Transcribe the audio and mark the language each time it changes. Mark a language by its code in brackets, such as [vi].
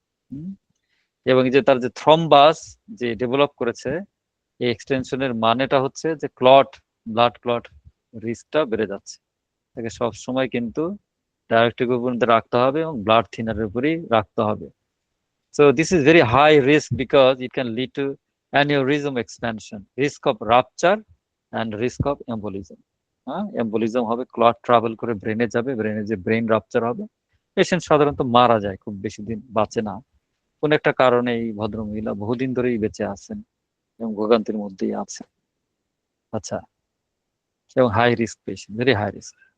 [bn] হুম, এবং যে তার যে থ্রম্বাস যে ডেভেলপ করেছে, এই এক্সটেনশনের মানেটা হচ্ছে যে ক্লট, ব্লাড ক্লট রিস্কটা বেড়ে যাচ্ছে। তাকে সব সময় কিন্তু ডায়াবেটিক উপর রাখতে হবে এবং ব্লাড থিনারের উপরেই রাখতে হবে। [en] So this is very high risk because it can lead to aneurysm expansion, risk of rupture and risk of embolism. [bn] হ্যাঁ, এম্বোলিজম হবে, ক্লট ট্রাভেল করে ব্রেনে যাবে, ব্রেনে যে ব্রেন রাপচার হবে, পেশেন্ট সাধারণত মারা যায়, খুব বেশি দিন বাঁচে না। কোন একটা কারণে এই ভদ্রমহিলা বহুদিন ধরেই বেঁচে আছেন এবং ভোগান্তির মধ্যেই আছেন। আচ্ছা, এবং high risk patient, very high risk.